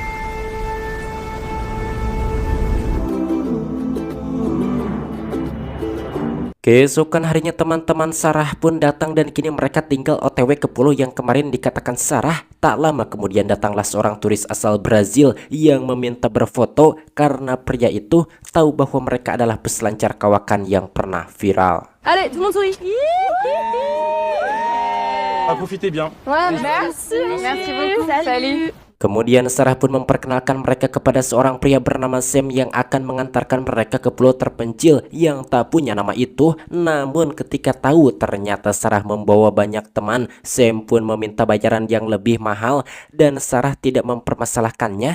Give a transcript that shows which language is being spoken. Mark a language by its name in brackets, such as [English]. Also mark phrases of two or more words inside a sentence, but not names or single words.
[Indonesian] Keesokan harinya teman-teman Sarah pun datang dan kini mereka tinggal OTW ke pulau yang kemarin dikatakan Sarah. Tak lama kemudian datanglah seorang turis asal Brazil yang meminta berfoto karena pria itu tahu bahwa mereka adalah peselancar kawakan yang pernah viral. [French] Allez, tout le monde sourit. Profitez bien. Ouais, merci. Merci beaucoup. Salut. [Indonesian] Kemudian Sarah pun memperkenalkan mereka kepada seorang pria bernama Sam yang akan mengantarkan mereka ke pulau terpencil yang tak punya nama itu. Namun ketika tahu ternyata Sarah membawa banyak teman, Sam pun meminta bayaran yang lebih mahal dan Sarah tidak mempermasalahkannya.